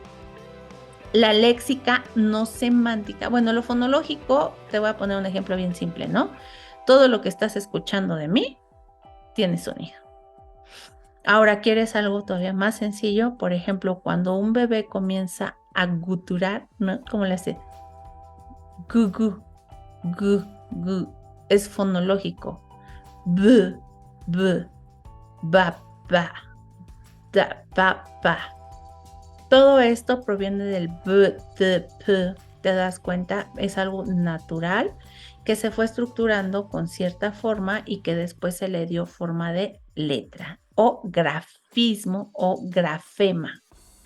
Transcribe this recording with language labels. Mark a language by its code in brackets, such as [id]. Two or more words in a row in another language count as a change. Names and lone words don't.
[es] La léxica no semántica. Bueno, lo fonológico, te voy a poner un ejemplo bien simple, ¿no? Todo lo que estás escuchando de mí tiene sonido. Ahora, ¿quieres algo todavía más sencillo? Por ejemplo, cuando un bebé comienza a guturar, ¿no? ¿Cómo le hace? Gu, gu, gu, gu. Es fonológico. B, b, ba, ba, da, ba, ba. Todo esto proviene del b, t, p. ¿Te das cuenta? Es algo natural que se fue estructurando con cierta forma y que después se le dio forma de letra o grafismo o grafema, ¿ok?